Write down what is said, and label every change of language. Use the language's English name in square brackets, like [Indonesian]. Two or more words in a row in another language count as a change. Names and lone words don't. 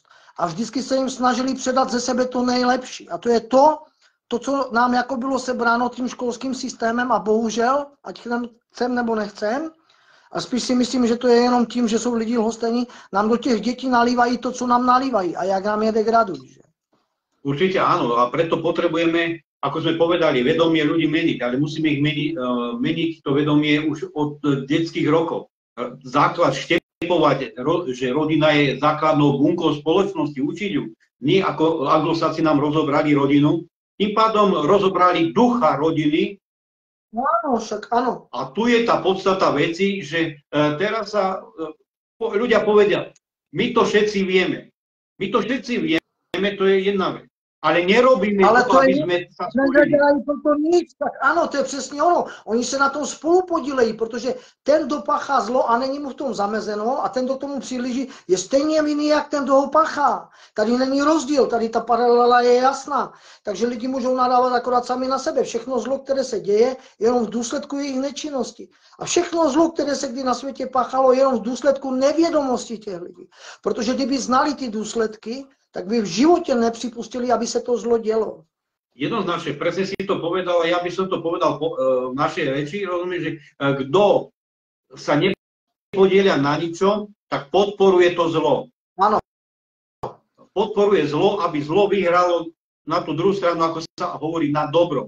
[Czech] A vždycky se jim snažili předat ze sebe to nejlepší. A to je to, co nám jako bylo sebráno tím školským systémem a bohužel, ať chcem nebo nechcem, a spíš si myslím, že to je jenom tím, že jsou lidi lhostejní, nám do těch dětí nalívají to, co nám nalívají a jak nám je degradují. Že? [Slovak] Určite áno a preto potrebujeme, ako sme povedali, vedomie ľudí meniť, ale musíme ich meniť to vedomie už od detských rokov. Základ štepovať, že rodina je základnou bunkou spoločnosti, učiť ju. Nie ako anglosáci nám rozobrali rodinu, tým pádom rozobrali ducha rodiny. Áno, však áno. A tu je tá podstata veci, že teraz sa ľudia povedia, my to všetci vieme. My to všetci vieme, to je jedna vec. Ale nerobíme to, aby sme sa spojili. [Czech] Nedělají proto nic, tak ano, to je přesně ono. Oni se na tom spolu podílejí, protože ten, kdo pachá zlo a není mu v tom zamezeno a ten, kdo tomu přihlíží, je stejně vinný, jak ten, kdo ho pachá. Tady není rozdíl, tady ta paralela je jasná. Takže lidi můžou nadávat akorát sami na sebe. Všechno zlo, které se děje, jenom v důsledku jejich nečinnosti. A všechno zlo, které se kdy na světě pachalo, jenom v důsledku nevědomosti těch lidí. Protože kdyby znali ty důsledky, tak by v životě nepřipustili, aby se to zlo dělo. [Slovak] Jednoznačne, presne si to povedal, ja by som to povedal v našej reči, rozumiem, že kto sa nepodielia na ničom, tak podporuje to zlo. Áno. Podporuje zlo, aby zlo vyhralo na tú druhú stranu, ako sa hovorí, na dobro.